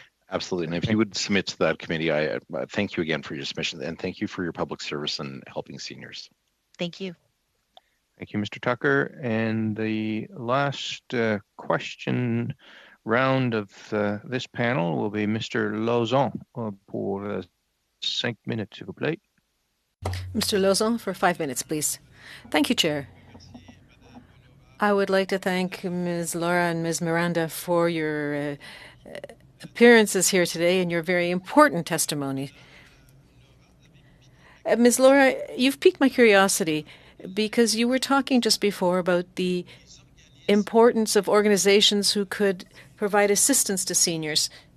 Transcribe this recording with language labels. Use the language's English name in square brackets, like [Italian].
[English] Absolutely. And if you would submit to that committee, I thank you again for your submission, and thank you for your public service and helping seniors. Thank you. Thank you, Mr. Tucker. And the last question round of this panel will be Mr. [French] Lauzon pour 5 minutes, s'il vous plaît. [English] Mr. Lauzon, for 5 minutes, please. Thank you, Chair. I would like to thank Ms. Laura and Ms. Miranda for your appearances here today and your very important testimony. Ms. Laura, you've piqued my curiosity because you were talking just before about the importance of organizations who could provide assistance to seniors.